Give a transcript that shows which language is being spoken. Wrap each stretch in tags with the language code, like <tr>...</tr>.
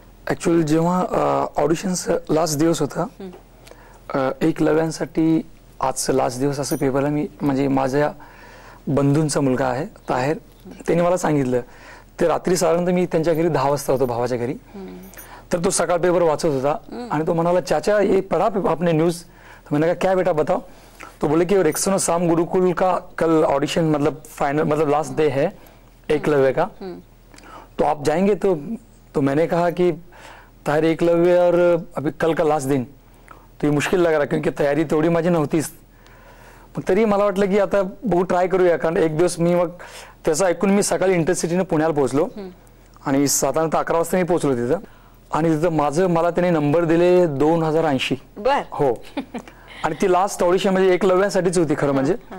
<mr>Actually जेव्हा ऑडिशनचा last दिवस होता, एकलव्यांसाठी आजचा लास्ट दिवस असं पेपरला मी, म्हणजे माझ्या बंधूंचा मुलगा आहे ताहेर, त्यांनी मला सांगितलं। ते रात्री साधारणतः मी त्यांच्या घरी 10 वाजता होतो, भावाच्या घरी। तर तो सकाळ पेपर वाचत होता आणि तो म्हणाला,</mr> <hi>चाचा ये पढ़ा आपने न्यूज? तो मैंने कहा क्या बेटा बताओ? तो बोले कि रेक्सोना साम गुरुकुल का कल ऑडिशन मतलब फाइनल मतलब लास्ट डे है एकलव्य का, तो आप जाएंगे? तो मैंने कहा कि ताहेर एकलव्य और अभी कल का लास्ट दिन, तो ये मुश्किल लग रहा क्योंकि</hi> <mr>तयारी तेवढी माझी नव्हतीच। मग तरी मला वाटलं की आता बघू ट्राय करूया, कारण एक दिवस मी मग त्याचं ऐकून मी सकाळी इंटरसिटीने पुण्याला पोहोचलो आणि साधारणतः 11 वाजता मी पोहोचलो तिथं, आणि तिथं मला त्याने नंबर दिले 2080। बर, हो। आणि ती लास्ट ऑडिशन म्हणजे एकलव्यांसाठीच होती खरं म्हणजे,</mr>